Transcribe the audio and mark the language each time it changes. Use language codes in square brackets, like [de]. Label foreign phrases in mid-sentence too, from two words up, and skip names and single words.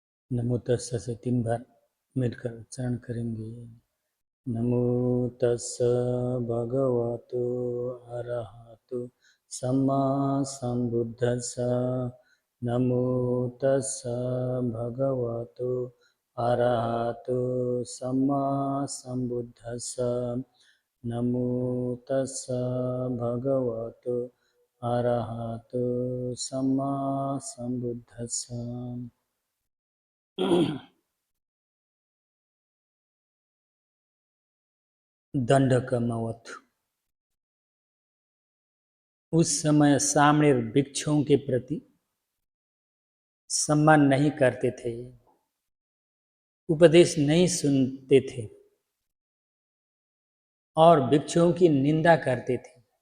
[hi] नमो तस्स से 3 बार मिलकर उच्चारण करेंगे। [pi] नमो तस्स भगवतो अरहतो सम्मा संबुद्धस्स। नमो तस्स भगवतो अरहतो सम्मा संबुद्धस्स। नमो तस्स भगवतो अरहतो सम्मा संबुद्धस्स। दंडकमवतु। [hi] उस समय सामणेर भिक्षुओं के प्रति सम्मान नहीं करते थे, उपदेश नहीं सुनते थे और भिक्षुओं की निंदा करते थे।